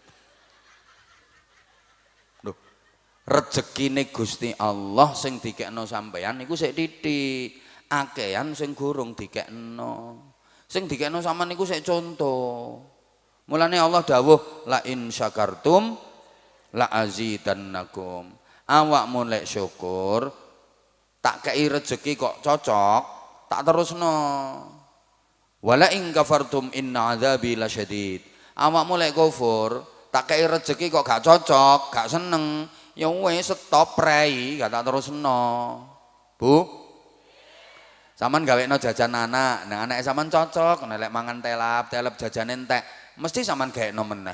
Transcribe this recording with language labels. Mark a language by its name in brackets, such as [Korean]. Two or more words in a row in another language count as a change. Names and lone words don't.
[Javanese] Loh, rezekine Gusti Allah sing dikekno sampeyan niku sik titik, akehan sing gurung dikekno. Sing dikekno sampean niku sik contoh. Mulane Allah dawuh [Arabic] لئن شكرتم لأزيدنكم. [Javanese] Awakmu lek syukur tak kei rezeki kok cocok, tak terusno. [Arabic] ولئن كفرتم إن عذابي لشديد. [Javanese] Awakmu lek kufur, tak kei rezeki kok gak cocok, gak seneng, ya wis stop prei, gak tak terusno. Bu, sampean gawekno jajan anak, nang anake sampean cocok, nek mangan telap jajan entek, mesti sampean gawekno meneh.